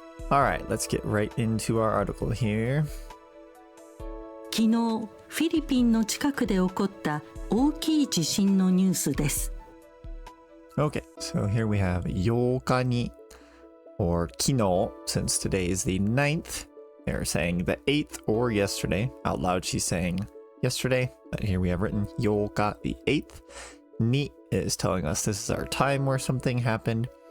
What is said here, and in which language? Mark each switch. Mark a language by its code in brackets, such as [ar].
[en] All right, let's get right into our article here. [ja] 昨日、フィリピンの近くで起こった大きい地震のニュースです。 [en] Okay, so here we have 8日に or 昨日, since today is the 9th. They're saying the 8th or yesterday. Out loud she's saying yesterday, but here we have written 8日, the 8th. Ni is telling us this is our time where something happened.